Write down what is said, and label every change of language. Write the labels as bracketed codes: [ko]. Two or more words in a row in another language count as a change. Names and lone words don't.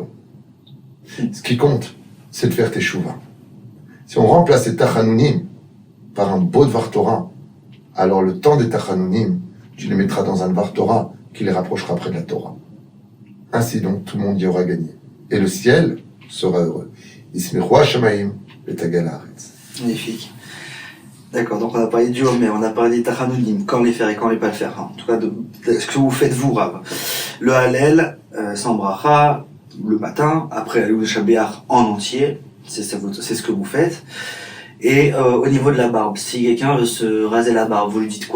[fr] Ce qui compte, c'est de faire teshuva. Si on remplace les Tachanounim par un beau [he] דבר תורה, [fr] alors le temps des Tachanounim, tu les mettras dans un [he] דבר תורה [fr] qui les rapprochera près de la Torah. Ainsi donc, tout le monde y aura gagné. Et le ciel sera heureux. [he] ישמחו השמים ותגל הארץ. [fr] Magnifique. D'accord, donc on a parlé du Homer, on a parlé des Tachanoudim, quand les faire et quand les pas le faire. En tout cas, de ce que vous faites vous, Rav. Le Hallel, sans bracha, le matin, après le Shabbat en entier, c'est ce que vous faites. Et au niveau de la barbe, si quelqu'un veut se raser la barbe, vous lui dites quoi?